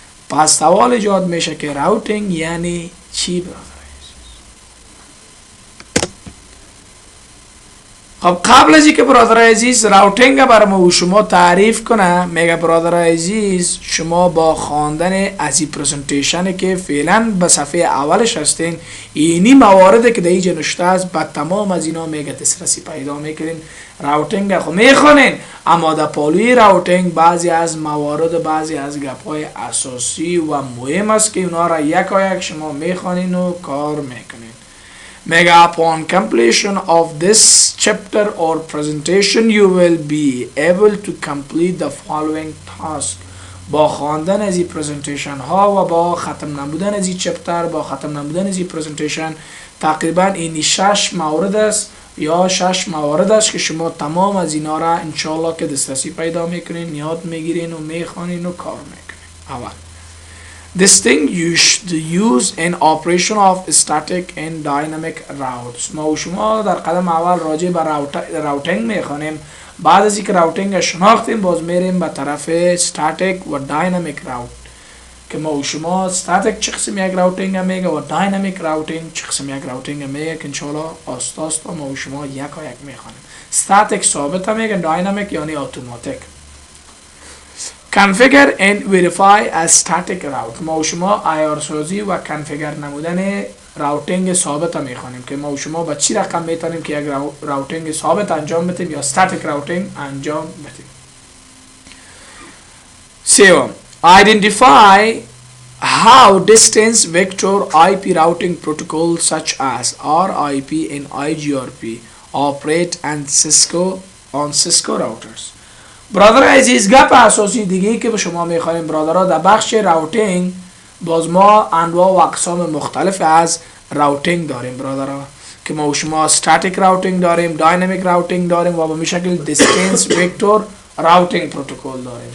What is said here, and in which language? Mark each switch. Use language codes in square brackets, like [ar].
[fa] پس سوال ایجاد میشه که راوتینگ یعنی چی برادر عزیز؟ خب قبل از اینکه برادر عزیز راوتینگ برای ما و شما تعریف کنه، میگه برادر عزیز شما با خواندن از این پرزنتیشن که فعلا به صفحه اولش هستین، اینی مواردی که در اینجا نوشته است با تمام از اینا میگه دسترسی پیدا میکنین. راوتینگ خو میخونین، اما در پالوی راوتینگ بعضی از موارد، بعضی از گپ‌های اساسی و مهم است که اونا را یک شما میخونین و کار میکنین. [en] Mega upon completion of this chapter or presentation you will be able to complete the following task. [fa] با خواندن از این پرزنتیشن ها و با ختم نمودن از این چپتر، با ختم نمودن از این پرزنتیشن تقریبا این 6 مورد است یا 6 موارد است که شما تمام از اینا را انشالله که دسترسی پیدا میکنین، یاد میگیرین و میخوانین و کار میکنین. [en] اول distinguish the use and operation of static and dynamic routes. [fa] ما و شما در قدم اول راجع به راوتینگ میخوانیم. بعد از اینکه راوتینگ شناختیم باز میریم به طرف static و dynamic route که ما و شما static چه قسم یک راوتینگ میگه و dynamic routing چه قسم یک راوتینگ میگه که انشالله آستا آستا ما و شما یک میخوانیم. static ثابت میگه، dynamic یعنی اتوماتیک. [en] Configure and verify a static route. [fa] ما و شما عیارسازی و کنفیگر نمودن راوتینگ ثابت میخوانیم که ما و شما با چی رقم میتونیم که یک راوتینگ ثابت انجام بدیم یا static راوتینگ انجام بدیم. [en] سوم identify how distance vector IP routing protocols such as RIP and IGRP operate on Cisco routers. [fa] برادر عزیز گپ اساسی دیگه که به شما میخوایم برادرها در بخش راوتینگ، باز ما انواع و اقسام مختلف از راوتینگ داریم برادرها که ما و شما استاتیک راوتینگ داریم، داینامیک راوتینگ داریم و به شکل دیستنس وکتور راوتینگ پروتکل داریم.